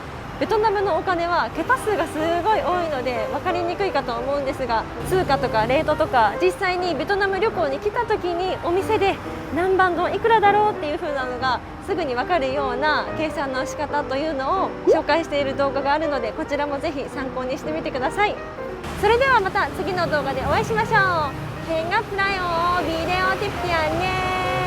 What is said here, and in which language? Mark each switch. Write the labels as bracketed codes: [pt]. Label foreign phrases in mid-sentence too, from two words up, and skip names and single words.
[ja] ベトナムのお金は桁数がすごい多いので分かりにくいかと思うんですが、通貨とかレートとか実際にベトナム旅行に来た時にお店で何番ドンいくらだろうっていう風なのがすぐに分かるような計算の仕方というのを紹介している動画があるので、こちらもぜひ参考にしてみてください。それではまた次の動画でお会いしましょう。 [vi] Hẹn gặp lại ở video tiếp theo nha.